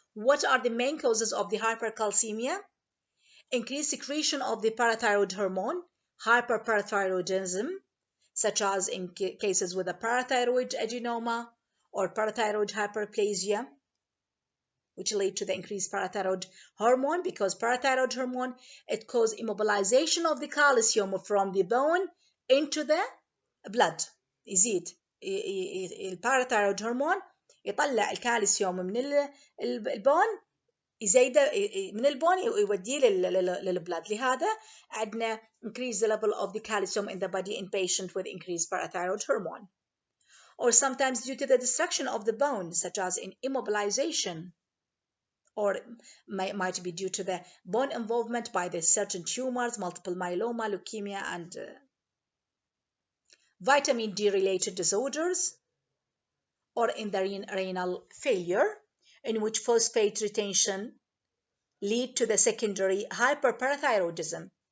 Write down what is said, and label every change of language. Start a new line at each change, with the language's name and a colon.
English: What are the main causes of the hypercalcemia? Increased secretion of the parathyroid hormone, hyperparathyroidism, such as in cases with a parathyroid adenoma or parathyroid hyperplasia, which lead to the increased parathyroid hormone, because parathyroid hormone, it causes immobilization of the calcium from the bone into the blood.
Arabic: يزيد الباراثايرويد هرمون يطلع الكالسيوم من البون، يزيده من البون يوديه للبلد. لهذا عندنا
English: increase the level of the calcium in the body in patient with increased parathyroid hormone. Or sometimes due to the destruction of the bone, such as in immobilization, or might be due to the bone involvement by the certain tumors, multiple myeloma, leukemia, and vitamin D related disorders, or in the renal failure, in which phosphate retention lead to the secondary hyperparathyroidism.